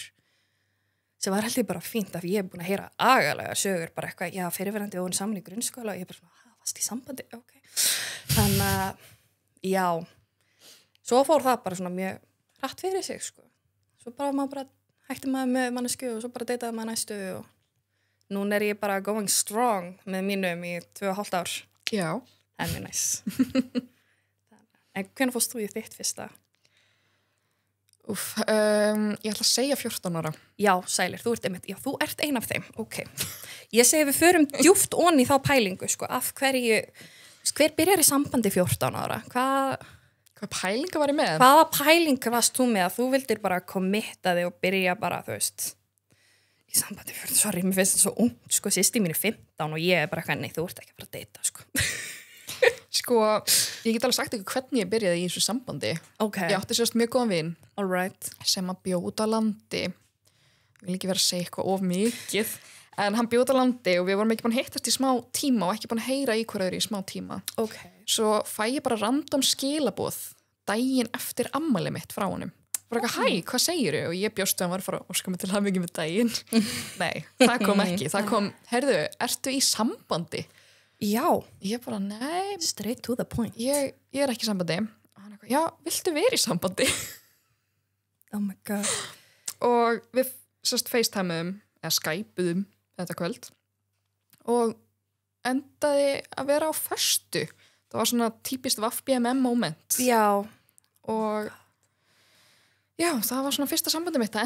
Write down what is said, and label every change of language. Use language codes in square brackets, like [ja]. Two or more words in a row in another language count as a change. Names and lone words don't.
[is] Sem var held ég bara fínt af ég er búin að heyra agalega sögur bara eitthvað, já, fyrirverandi voru saman í grunnskóla og ég bara svona, varst í sambandi, ok. Þannig að, já, svo fór það bara svona mjög hratt fyrir sig, sko. Svo bara maður bara hætti maður með mannesku og svo bara deytaði maður næstu og núna er ég bara [en] going strong [is] með mínum í 2,5 ár. Já. Það er mjög næs. En hvernig fórst þú í þitt fyrsta? Ég ætla að segja 14 ára. Já, sælir, þú ert ein af þeim, ok. Ég segi við förum djúpt onni í þá pælingu, sko, af hverju, hver byrjar í sambandi 14 ára? Hvað pælinga var ég með? Hvaða pælinga varst þú með að þú vildir bara committa þig og byrja bara, þú veist, í sambandi 14, sorry, mér finnst þetta svo ungt, sko, sýsti mín er 15 og ég er bara hvernig, þú ert ekki að fara að deyta, sko. Sko, ég get alveg sagt ekki hvernig ég byrjaði í þessu sambandi. Ok. Ég átti sérst mjög góðan vin. [en] All right. [is] Sem að bjóða út á landi. Ég vil ekki vera að segja eitthvað of mikið. En hann bjóða út á landi og við vorum ekki búin að hittast í smá tíma og ekki búin að heyra í hverju í smá tíma. Ok. Svo fæ ég bara random skilaboð daginn eftir ammæli mitt frá honum. Bara eitthvað, hæ, hvað segirðu? Og ég bjóst að hann var að fara að óska mig til hamingju með daginn. Nei, það kom ekki. Það kom, heyrðu, ertu í sambandi? Já. Ég bara, nei. [en] Straight to the point. [is] Ég er ekki í sambandi. Og hann eitthvað, já, viltu vera í sambandi? [en] Oh my god. [is] Og við FaceTimeum eða Skypeum þetta kvöld og endaði að vera á föstu. Það var svona típist VBMM moment. Já. Og já, það var svona fyrsta sambandi mitt.